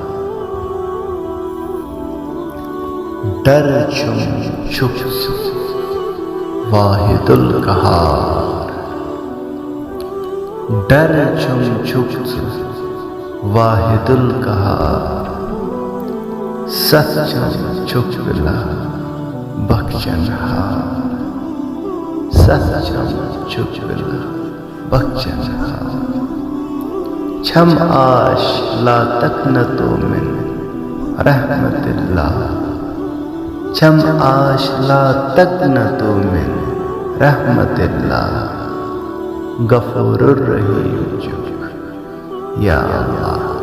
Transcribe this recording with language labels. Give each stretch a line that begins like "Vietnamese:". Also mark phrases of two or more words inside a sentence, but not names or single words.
Kashmiri: डर चुम चुक
Arabic: الواحد القهار,
Kashmiri: डर चुम चुक
Arabic: الواحد القهار,
Kashmiri: सचम चुक बिला बख्शन हार, सचम चुक बिला बख्शन हार। छम आश
Arabic: لا تقنطوا من رحمة الله,
Kashmiri: छम आश
Arabic: لا تقنطوا من رحمة الله, غفور رحيم
Kashmiri: चुक
Arabic: يا الله.